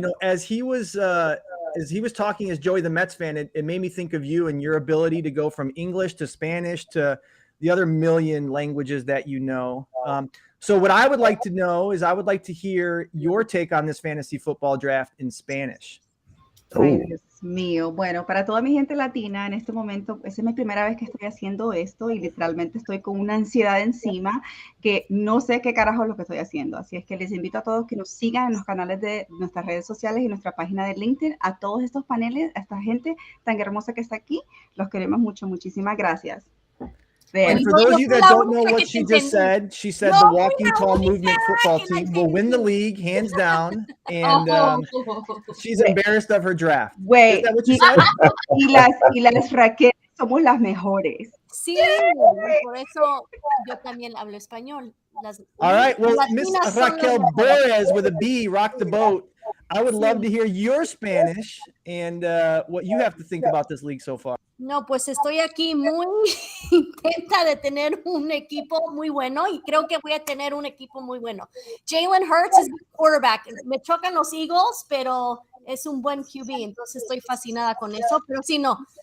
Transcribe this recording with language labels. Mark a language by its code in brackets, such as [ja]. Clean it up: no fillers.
[en] As he was talking as Joey the Mets fan, it made me think of you and your ability to go from English to Spanish to the other million languages that you know. So what I would like to know is I would like to hear your take on this fantasy football draft in Spanish. [es] Ay, Dios mío. Bueno, para toda mi gente latina, en este momento, esa es mi primera vez que estoy haciendo esto y literalmente estoy con una ansiedad encima que no sé qué carajo es lo que estoy haciendo. Así es que les invito a todos que nos sigan en los canales de nuestras redes sociales y nuestra página de LinkedIn, a todos estos paneles, a esta gente tan hermosa que está aquí. Los queremos mucho. Muchísimas gracias. [en] And for those of you that don't know what she just said, she said the Walking Tall Movement football team will win the league, hands down, and she's embarrassed of her draft. Wait, is that what you said? [es] y las Raquel somos las mejores. Sí, por eso yo también hablo español. [en] All right, well, Miss [es] Latinas son [en] Raquel [es] las [en] Borras with a B, rock the boat. I would love to hear your Spanish and what you have to think about this league so far. [es] No, pues estoy aquí muy intenta de tener un equipo muy bueno y creo que voy a tener un equipo muy bueno. Jalen Hurts es mi quarterback. Me chocan los Eagles, pero es un buen QB, entonces estoy fascinada con eso, pero si no.